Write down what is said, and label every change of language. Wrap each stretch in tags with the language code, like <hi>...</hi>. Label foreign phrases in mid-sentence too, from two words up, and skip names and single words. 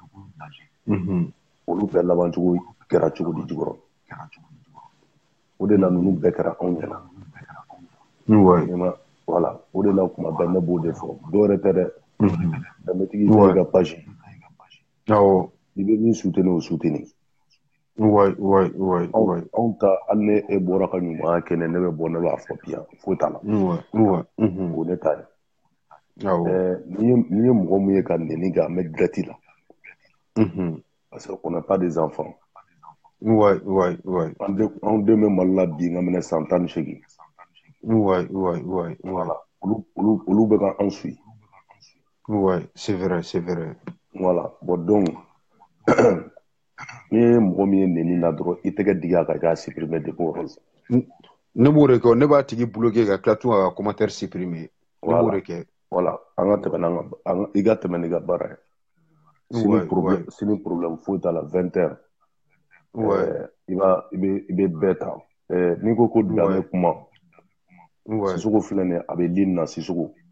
<bm>olu bɛɛ laban cogo kɛra cogo di jukɔrɔ o de la ninnu bɛɛ kɛra anw ɲɛna voilà o de la kuma bɛɛ ne b'o de fɔ dɔw yɛrɛ tɛ dɛ danbetigi tɛ ka page i bɛ min soutenir o soutenir anw ta hali ni e bɔra ka ɲumanya kɛ ne bɛ bɔ ne b'a fɔ bi yan foyi t'a la o ne ta ye n'i ye mɔgɔ min ye ka neni kɛ an bɛ direct la</bm> <fr>parce qu'on n'a pas des enfants</fr> <bm>anw den bɛ Mali la bi n ka minɛ san 18 voilà olu bɛ ka anw suit</bm> <fr>c'est vrai</fr> <bm>voilà bon donc n'i ye mɔgɔ min ye neni na dɔrɔn i tɛgɛ digi a kan i k'a supprimer depuis o yɔrɔ ne b'o de kɛ ne b'a tigi bloquer ka tila tun ka commentaire supprimer ne b'o de kɛ voilà an ka tɛmɛ i ka tɛmɛ n'i ka baara ye sini problème foyi t'a la 20h i bɛ bɛɛ ta n'i ko danbe kuma Sisoko filɛ nin ye a bɛ ligne na Sisoko</bm>